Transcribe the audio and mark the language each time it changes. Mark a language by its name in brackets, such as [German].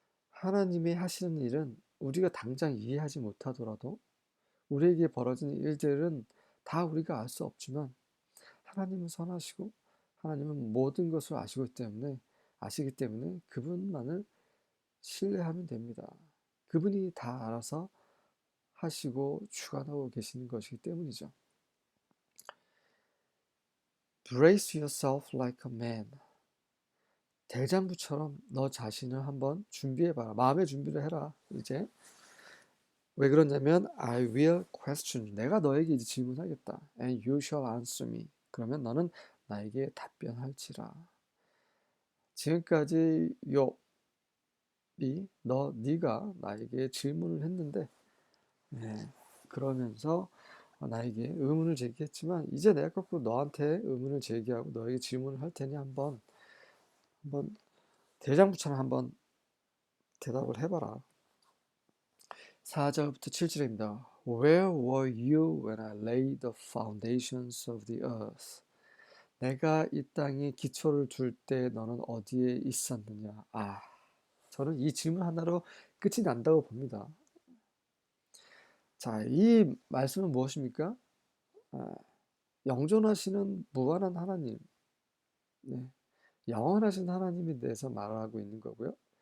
[Korean] 하나님이 하시는 일은 우리가 당장 이해하지 못하더라도 우리에게 벌어지는 일들은 다 우리가 알 수 없지만 하나님은 선하시고 하나님은 모든 것을 아시기 때문에 그분만을 신뢰하면 됩니다. 그분이 다 알아서 하시고 주관하고 계시는 것이기 때문이죠. [English] Brace yourself like a man. [Korean] 대장부처럼 너 자신을 한번 준비해봐라. 마음의 준비를 해라. 이제 왜 그러냐면 [English] I will question. [Korean] 내가 너에게 이제 질문하겠다. [English] And you shall answer me. [Korean] 그러면 너는 나에게 답변할지라. 지금까지 네가 나에게 질문을 했는데 그러면서 나에게 의문을 제기했지만 이제 내가 거꾸로 너한테 의문을 제기하고 너에게 질문을 할 테니 한번 대장부처럼 한번 대답을 해봐라. 4절부터 7절입니다. [English] Where were you when I laid the foundations of the earth? [Korean] 내가 이 땅에 기초를 둘 때 너는 어디에 있었느냐? 저는 이 질문 하나로 끝이 난다고 봅니다. 자, 이 말씀은 무엇입니까? 영존하시는 무한한 하나님, 영원하신 하나님에 대해서 말하고 있는 거고요.